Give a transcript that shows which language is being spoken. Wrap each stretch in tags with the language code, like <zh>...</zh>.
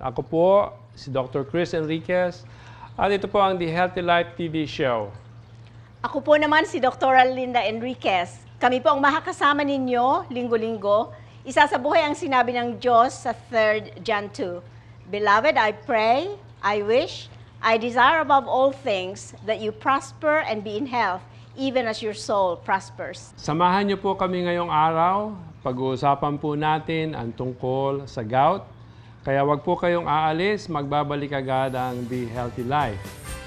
<tl>Ako po si Dr. Chris Enriquez at ito po ang The Healthy Life TV show. Ako po naman si Dr. Linda Enriquez. Kami po ang makakasama ninyo linggo-linggo. Isa sa buhay ang sinabi ng Diyos sa 3 John 2.</tl> <en>Beloved, I pray, I wish, I desire above all things that you prosper and be in health, even as your soul prospers.</en> <tl>Samahan niyo po kami ngayong araw. Pag-uusapan po natin ang tungkol sa gout. Kaya wag po kayong aalis, magbabalik agad ang The Healthy Life.</tl>